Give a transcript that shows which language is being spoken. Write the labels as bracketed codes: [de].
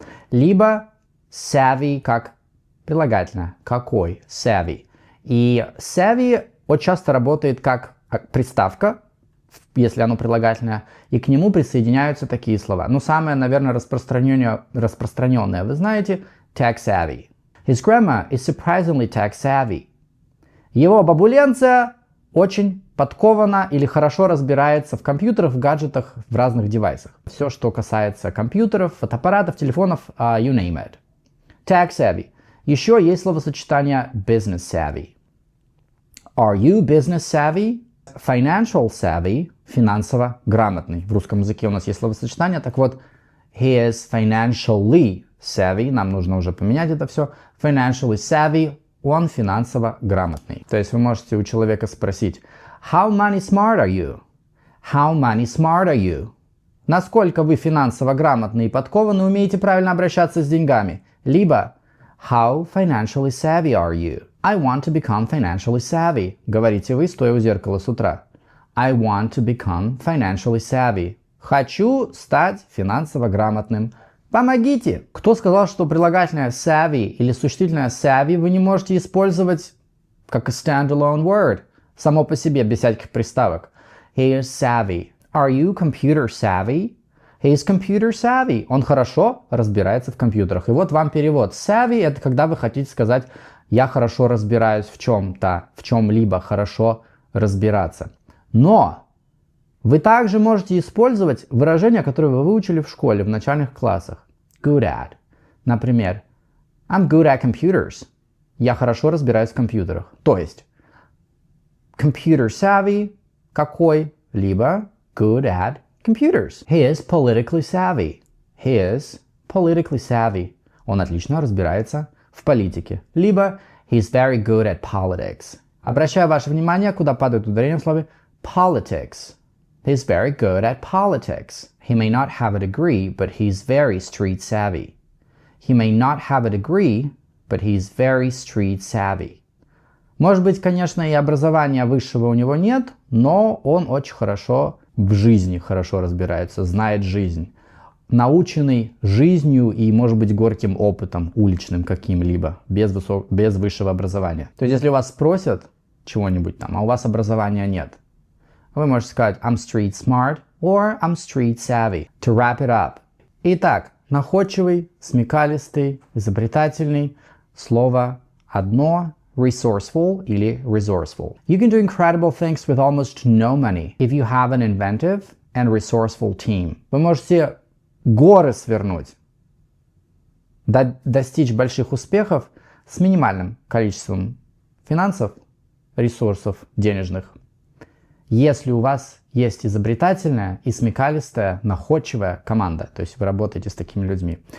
[ru] Либо savvy как прилагательное. Какой? Savvy. И savvy очень часто работает как приставка, если оно прилагательное, и к нему присоединяются такие слова. Ну, самое, наверное, распространенное, вы знаете, tech savvy. [en] His grandma is surprisingly tech savvy. [ru] Его бабуленция очень подкована или хорошо разбирается в компьютерах, в гаджетах, в разных девайсах. Все, что касается компьютеров, фотоаппаратов, телефонов, [en] you name it. Tech savvy. [ru] Еще есть словосочетание business savvy. [en] Are you business savvy? Financial savvy. [ru] Финансово грамотный. В русском языке у нас есть словосочетание. Так вот, [en] he is financially savvy. [ru] Нам нужно уже поменять это все. [en] Financially savvy. [ru] Он финансово грамотный. То есть вы можете у человека спросить [en] How money smart are you? How money smart are you? [ru] Насколько вы финансово грамотны и подкованы, умеете правильно обращаться с деньгами? [en] Либо How financially savvy are you? I want to become financially savvy. [ru] Говорите вы, стоя у зеркала с утра. [en] I want to become financially savvy. [ru] Хочу стать финансово грамотным. Помогите! Кто сказал, что прилагательное savvy или существительное savvy вы не можете использовать как [en] a standalone word, [ru] само по себе, без всяких приставок? [en] He is savvy. Are you computer savvy? He is computer savvy. [ru] Он хорошо разбирается в компьютерах. И вот вам перевод. Savvy – это когда вы хотите сказать «я хорошо разбираюсь в чем-то», в чем-либо хорошо разбираться. Но вы также можете использовать выражения, которые вы выучили в школе, в начальных классах. [en] Good at. Например, I'm good at computers. [ru] Я хорошо разбираюсь в компьютерах. То есть, computer savvy какой? [en] Либо good at computers. He is politically savvy. He is politically savvy. [ru] Он отлично разбирается в политике. [en] Либо he's very good at politics. [ru] Обращаю ваше внимание, куда падает ударение в слове politics. [en] He's very good at politics. He may not have a degree, but he's very street savvy. He may not have a degree, but he's very street savvy. [ru] Может быть, конечно, и образования высшего у него нет, но он очень хорошо в жизни хорошо разбирается, знает жизнь. Наученный жизнью и, может быть, горьким опытом, уличным каким-либо, без высшего образования. То есть, если у вас спросят чего-нибудь там, а у вас образования нет, вы можете сказать [en] I'm street smart or I'm street savvy. To wrap it up. [ru] Итак, находчивый, смекалистый, изобретательный. Слово одно. [en] Resourceful или resourceful. You can do incredible things with almost no money if you have an inventive and resourceful team. [ru] Вы можете горы свернуть, достичь больших успехов с минимальным количеством финансов, ресурсов денежных. Если у вас есть изобретательная и смекалистая, находчивая команда, то есть вы работаете с такими людьми.